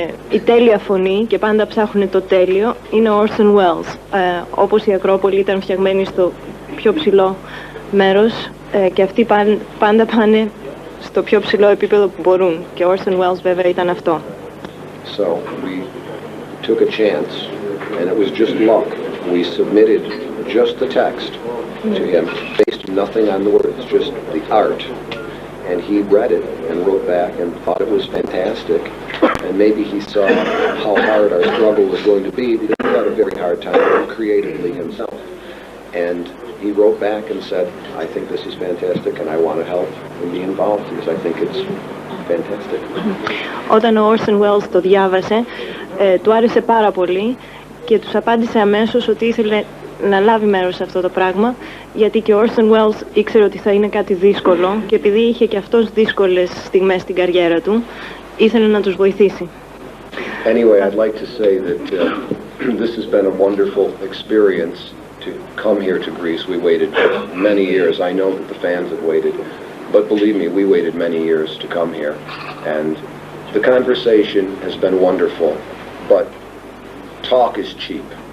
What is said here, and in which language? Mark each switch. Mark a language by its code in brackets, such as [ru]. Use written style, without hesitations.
[el] Η τέλεια φωνή, και πάντα ψάχνουν το τέλειο, είναι ο Orson Welles. Όπως η Ακρόπολη ήταν φτιαγμένη στο πιο ψηλό μέρος και αυτοί πάντα πάνε στο πιο ψηλό επίπεδο που μπορούν. Και ο Orson Welles βέβαια ήταν αυτό. [en] So we took a chance, and it was just luck. We submitted just the text to him, based nothing on the words, just the art. And he read it and wrote back and thought it was fantastic. And maybe he saw how hard our struggle was going to be, because he had a very hard time creatively himself. And he wrote back and said, I think this is fantastic and I want to help and be involved because I think it's fantastic. [el] Όταν ο Orson Welles το διάβασε, του άρεσε πάρα πολύ και τους απάντησε αμέσως ότι ήθελε να λάβει μέρος σε αυτό το πράγμα, γιατί και ο Orson Welles ήξερε ότι θα είναι κάτι δύσκολο και επειδή είχε και αυτός δύσκολες στιγμές στην καριέρα του, ήθελε να τους βοηθήσει. [en] Anyway, I'd like to say that this has been a wonderful experience to come here to Greece. We waited many years. I know that the fans have waited, but believe me, we waited many years to come here. And the conversation has been wonderful, but talk is cheap.